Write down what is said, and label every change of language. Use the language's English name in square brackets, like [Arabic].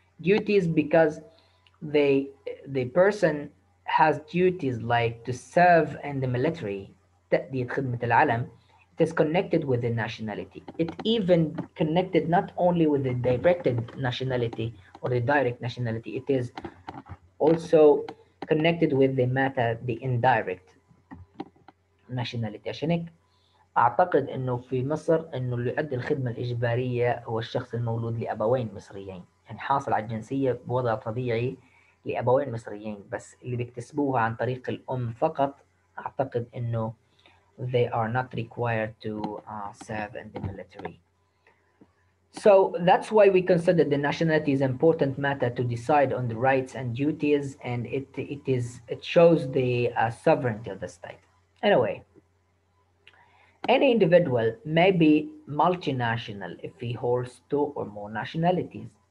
[English] Duties because they the person has duties like to serve in the military, [Arabic] تأدية خدمة العلم. [English] It is connected with the nationality. It even connected not only with the directed nationality or the direct nationality, it is also connected with the matter, the indirect nationality. [Arabic] عشان هيك أعتقد إنه في مصر إنه اللي يؤدي الخدمة الإجبارية هو الشخص المولود لأبوين مصريين، يعني حاصل على الجنسية بوضع طبيعي لأبوين مصريين، بس اللي بيكتسبوها عن طريق الأم فقط أعتقد إنه [English] they are not required to serve in the military. So that's why we consider the nationality is an important matter to decide on the rights and duties, and it shows the sovereignty of the state. Anyway, any individual may be multinational if he holds two or more nationalities.